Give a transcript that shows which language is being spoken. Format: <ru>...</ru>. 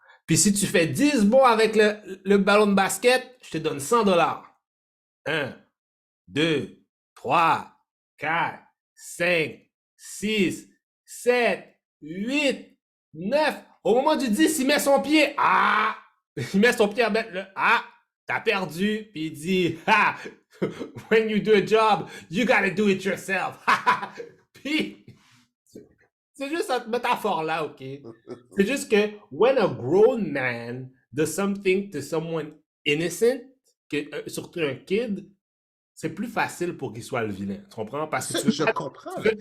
<fr>Puis si tu fais 10 bons avec le ballon de basket, je te donne $100. 1, 2, 3, 4, 5, 6, 7, 8, 9. Au moment du 10, il met son pied. Ah! Il met son pied à mettre le. Ah! T'as perdu. Puis il dit, ah!</fr> <en>When you do a job, you gotta do it yourself.</en> <fr>Puis, c'est juste cette métaphore-là, OK? C'est juste que</fr> <en>when a grown man does something to someone innocent,</en> <fr>surtout un kid, c'est plus facile pour qu'il soit le vilain. Tu comprends? Ça, je comprends la</fr>